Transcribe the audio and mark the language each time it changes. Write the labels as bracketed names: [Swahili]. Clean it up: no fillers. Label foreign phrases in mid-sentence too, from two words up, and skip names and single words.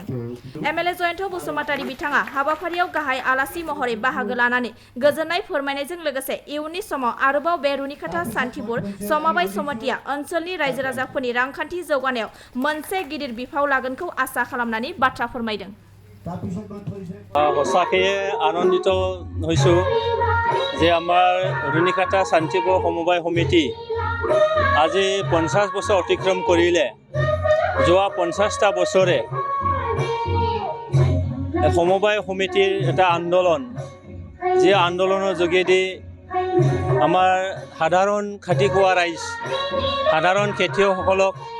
[Bodo] एमएलए जयन्त बसुमतारी बिथाङा हाबाफारियाव गाहाय आलासि महरै बाहागो लानानै गोजोननाय फोरमायनायजों लोगोसे इयुननि समाव आरोबाव बे रुनिखाता सान्थिपुर समबाय समितिया ओनसोलनि रायजो राजाफोरनि रांखान्थि जौगानायाव मोनसे गिदिर बिफाव लागोनखौ आसा खालामनानै बाथ्रा फोरमायदों। [Assamese] সঁচাকৈ আনন্দিত হৈছোঁ যে আমাৰ ৰুনিখাতা শান্তিপুৰ সমবায় সমিতি আজি 50 বছৰ অতিক্ৰম কৰিলে। যোৱা 50টা বছৰে সমবায় সমিতিৰ এটা আন্দোলন, যি আন্দোলনৰ যোগেদি আমাৰ সাধাৰণ খাটি খোৱা ৰাইজ, সাধাৰণ খেতিয়কসকলক